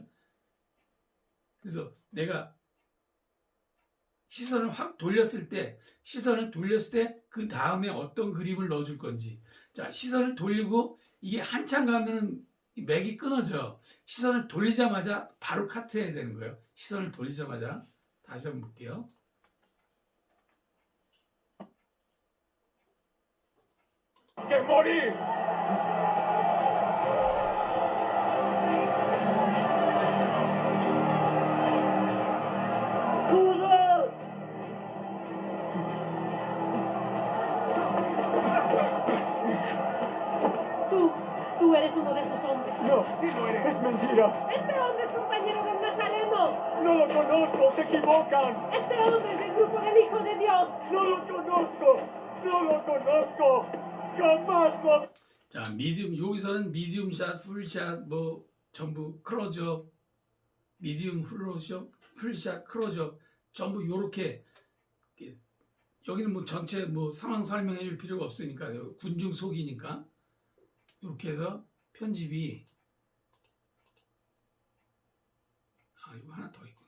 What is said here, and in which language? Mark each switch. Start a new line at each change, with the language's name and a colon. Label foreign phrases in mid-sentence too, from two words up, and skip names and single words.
Korean: 그래서 내가 시선을 돌렸을 때 그 다음에 어떤 그림을 넣어줄 건지. 자, 시선을 돌리고 이게 한참 가면은 맥이 끊어져. 시선을 돌리자마자 바로 카트해야 되는 거예요. 시선을 돌리자마자. 다시 한번 볼게요.
Spanish: ¡Que morir! ¡Judas! Tú eres uno de esos hombres. No, sí lo eres. Es mentira. Este hombre es compañero del Nazareno. No lo conozco, se equivocan. Este hombre es del grupo del Hijo de Dios. No lo conozco. No lo conozco. Jamás lo...
Korean: 자, 미디움, 여기서는 미디움샷, 풀샷, 뭐 전부 크로즈업, 미디움 플로샷, 풀샷, 크로즈업 전부 요렇게. 여기는 뭐 전체 뭐 상황 설명해 줄 필요가 없으니까 군중 속이니까 이렇게 해서 편집이 이거 하나 더 있구나.